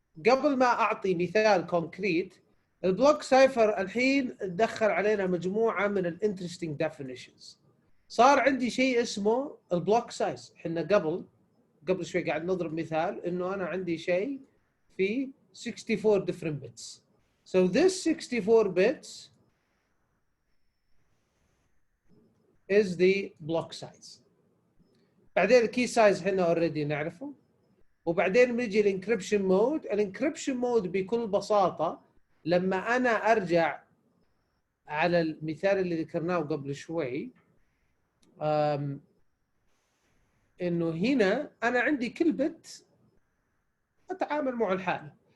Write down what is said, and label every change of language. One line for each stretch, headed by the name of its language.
Arabic: قبل ما اعطي مثال كونكريت، البلوك سايفر الحين دخل علينا مجموعه من الانترستنج ديفينيشنز. صار عندي شيء اسمه البلوك سايز. احنا قبل شوي قاعد نضرب مثال انه انا عندي شيء في 64
English: different bits. So this 64 bits is the block size.
Arabic: بعدين الكي سايز احنا اوريدي نعرفه. وبعدين بنجي الانكربشن مود. الانكربشن مود بكل بساطه لما انا ارجع على المثال اللي ذكرناه قبل شوي، انه هنا انا عندي كل بت اتعامل معه لحاله.